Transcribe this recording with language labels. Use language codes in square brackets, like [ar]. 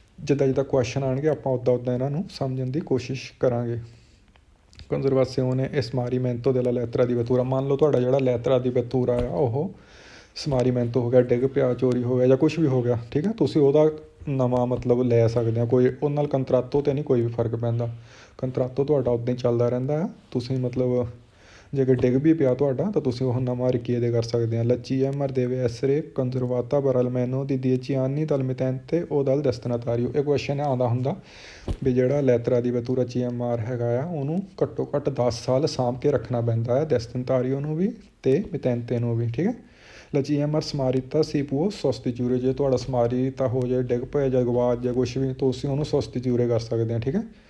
[pa] ਜਿੱਦਾਂ ਕੁਐਸਚਨ ਆਉਣਗੇ ਆਪਾਂ ਉੱਦਾਂ ਇਹਨਾਂ ਨੂੰ ਸਮਝਣ ਦੀ ਕੋਸ਼ਿਸ਼ ਕਰਾਂਗੇ। [it] ਕੰਜ਼ਰਵਾਸੀਓਨੇ ਸਮਾਰੀਮੈਂਟੋ della lettera di vettura। [pa] ਮੰਨ ਲਓ ਤੁਹਾਡਾ ਜਿਹੜਾ ਲੈਤਰਾ ਦੀ ਬਤੂਰਾ ਆ ਉਹ ਸਮਾਰੀਮੈਂਟੋ ਹੋ ਗਿਆ, ਡਿੱਗ ਪਿਆ, ਚੋਰੀ ਹੋ ਗਿਆ ਜਾਂ ਕੁਛ ਵੀ ਹੋ ਗਿਆ। ਠੀਕ ਹੈ। ਤੁਸੀਂ ਉਹਦਾ ਨਵਾਂ ਮਤਲਬ ਲੈ ਸਕਦੇ ਹੋ, ਕੋਈ ਉਹਦੇ ਨਾਲ ਕੰਤਰਾਤੋ 'ਤੇ ਨਹੀਂ ਕੋਈ ਵੀ ਫਰਕ ਪੈਂਦਾ। ਕੰਤਰਾਤੋ ਤੁਹਾਡਾ ਉੱਦਾਂ ਹੀ ਚੱਲਦਾ ਰਹਿੰਦਾ ਆ। ਤੁਸੀਂ ਮਤਲਬ ਜੇਕਰ ਡਿੱਗ ਵੀ ਪਿਆ ਤੁਹਾਡਾ ਤਾਂ ਤੁਸੀਂ ਉਹ ਨਵਾਂ ਰਿਕੀਏਦੇ ਕਰ ਸਕਦੇ ਆ। [it] GMR deve essere conservata per almeno di 10 anni dal mittente o dal destinatario। [pa] ਇਹ ਕੁਐਸਚਨ ਆਉਂਦਾ ਹੁੰਦਾ ਵੀ ਜਿਹੜਾ ਲੈਤਰਾ ਦੀ ਬਤੂਰਾ GMR ਹੈਗਾ ਆ ਉਹਨੂੰ ਘੱਟੋ ਘੱਟ 10 ਸਾਲ ਸਾਂਭ ਕੇ ਰੱਖਣਾ ਪੈਂਦਾ ਹੈ, destinatario ਨੂੰ ਵੀ ਅਤੇ ਮਿਤੈਂਤੇ ਨੂੰ ਵੀ। ਠੀਕ ਹੈ। GMR [it] ਸਮਾਰੀਤਾ ਸੀ ਪੁਓ sostituire। [pa] ਜੇ ਤੁਹਾਡਾ ਸਮਾਰੀਤਾ ਹੋ ਜਾਏ, ਡਿੱਗ ਪਏ ਜਾਂ ਗਵਾਚ ਜਾਂ ਕੁਛ ਵੀ, ਤੁਸੀਂ ਉਹਨੂੰ sostituire ਕਰ ਸਕਦੇ ਆ। ਠੀਕ ਹੈ।